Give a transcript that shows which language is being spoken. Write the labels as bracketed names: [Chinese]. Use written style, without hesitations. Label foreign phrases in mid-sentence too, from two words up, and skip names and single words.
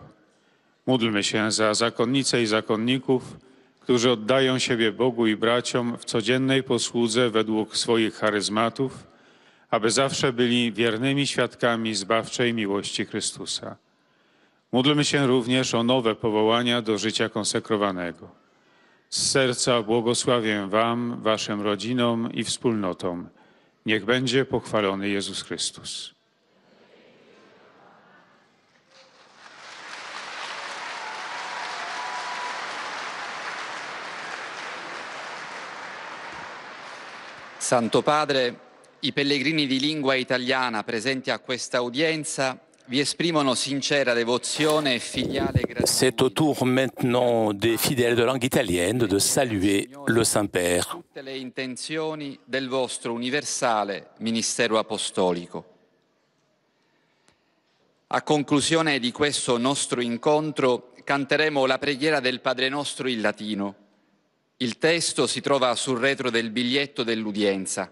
[Polish] Módlmy się za zakonnice i zakonników, którzy oddają siebie Bogu i braciom w codziennej posłudze według swoich charyzmatów, aby zawsze byli wiernymi świadkami zbawczej miłości Chrystusa. Módlmy się również o nowe powołania do życia konsekrowanego. Z serca błogosławię wam, waszym rodzinom i wspólnotom. Niech będzie pochwalony Jezus Chrystus. [Italian] Santo Padre, i pellegrini di lingua italiana presenti a questa udienza vi esprimono sincera devozione e filiale gratitudine. [French] C'est au tour maintenant des fidèles de langue italienne de saluer le Saint-Père. [Italian] Tutte le intenzioni del vostro universale ministero apostolico. A conclusione di questo nostro incontro canteremo la preghiera del Padre Nostro in latino. Il testo si trova sul retro del biglietto dell'udienza.